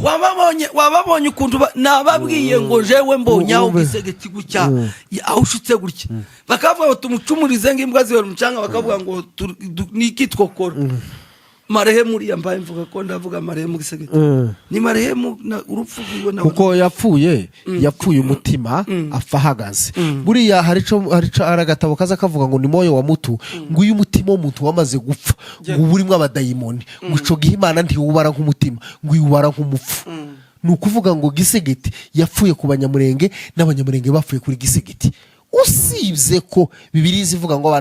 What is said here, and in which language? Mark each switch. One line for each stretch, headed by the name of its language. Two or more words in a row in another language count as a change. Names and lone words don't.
Rundi: wababonye ukuntu nababwiye ngo jewe mbonye aho gisegeti gucya aho ushutse gutya bakavuga ngo tumucumurize ng'imbwa ziwe mucanga bakavuga ngo niki twokora marehemu yambaye mvuga ko ndavuga marehemu gisegeti ni marehemu urupfu rwiwe nawe kuko yapfuye umutima afahagaze buriya hari agatabo kaza kavuga ngo ni
Swahili: moyo wa mutu
Rundi: ngo uyu mutima umutima w'umuntu wamaze gupfa ngo burimo abadayimoni ngo ico gihe Imana ntiwubara nk'umutima ngo iwubara nk'umupfu ni ukuvuga ngo Gisegeti yapfuye ku banyamurenge n'abanyamurenge bapfuye kuri Gisegeti usibye ko Bibiliya ivuga ngo